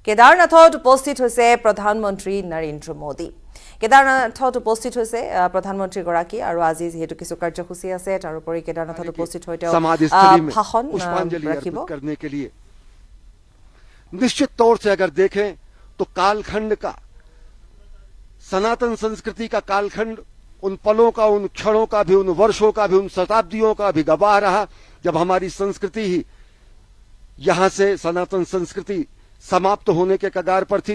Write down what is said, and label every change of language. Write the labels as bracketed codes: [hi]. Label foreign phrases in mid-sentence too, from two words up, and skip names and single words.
[as] কেদাৰনাথত উপস্থিত হৈছে প্ৰধানমন্ত্ৰী নৰেন্দ্ৰ মোদী। কেদাৰনাথত উপস্থিত হৈছে প্ৰধানমন্ত্ৰীগৰাকী আৰু আজি যেহেতু কিছু কাৰ্যসূচী আছে তাৰ উপৰি কেদাৰনাথত উপস্থিত হৈ তেওঁ ভাষণ ৰাখিব। [hi] करने के लिए निश्चित तौर से अगर देखें तो कालखंड का, सनातन संस्कृति का कालखंड उन पलों का, उन क्षणों का भी, उन वर्षों का भी, उन शताब्दियों का भी गवाह रहा जब हमारी संस्कृति ही यहां से, सनातन संस्कृति समाप्त होने के कगार पर थी।